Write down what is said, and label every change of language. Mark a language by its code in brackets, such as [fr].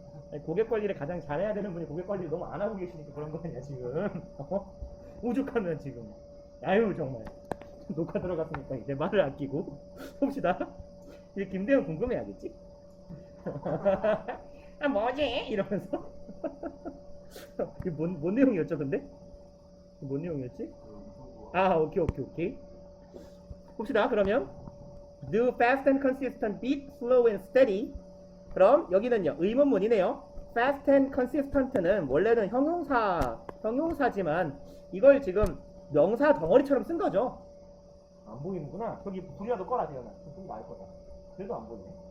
[ko] 아니, 고객 관리를 가장 잘해야 되는 분이 고객 관리를 너무 안 하고 계시니까 그런 거 아니야 지금. 어? 오죽하면 지금. 아유 정말. 녹화 들어갔으니까 이제 말을 아끼고 봅시다. 이제 김대현 궁금해하겠지? 아 뭐지? 이러면서. 이게 뭔 내용이었죠 근데? 뭔 내용이었지? 아 오케이. 봅시다 그러면 [en] do fast and consistent beat slow and steady. [ko] 그럼 여기는요 의문문이네요. [en] fast and consistent [ko] 는 원래는 형용사지만 이걸 지금 명사 덩어리처럼 쓴 거죠. 안 보이는구나. 저기 불이라도 꺼라 대현아. 좀 나을 거다. 그래도 안 보이네.